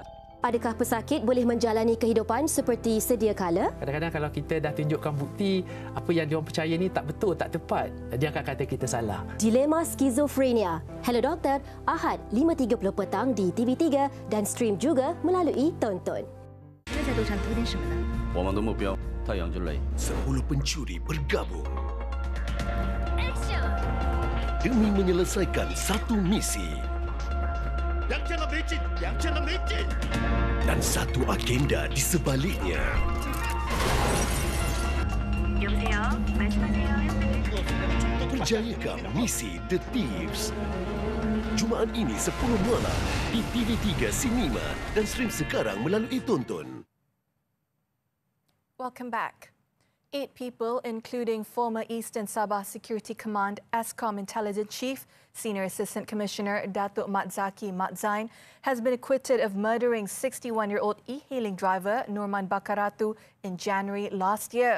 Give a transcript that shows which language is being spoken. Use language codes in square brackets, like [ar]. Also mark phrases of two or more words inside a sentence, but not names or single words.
[ms] Adakah pesakit boleh menjalani kehidupan seperti sedia kala? Kadang-kadang kalau kita dah tunjukkan bukti apa yang diorang percaya ni tak betul, tak tepat, dia akan kata kita salah. Dilema Skizofrenia. Hello Doktor, Ahad 5.30 petang di TV3 dan stream juga melalui Tonton. [zh] 我们的目标，太阳之雷。 [ms] 10 pencuri bergabung. demi menyelesaikan satu misi. Dan satu agenda di sebaliknya. Menjayakan misi The Thieves. Jumaat ini 10 malam di TV3 Cinema dan stream sekarang melalui Tonton. [en] Welcome back. 8 people, including former Eastern Sabah Security Command ESCOM Intelligence Chief, Senior Assistant Commissioner Datuk Mat Zaki Mat Zain, has been acquitted of murdering 61-year-old e-hailing driver Nurman Bakaratu in January last year.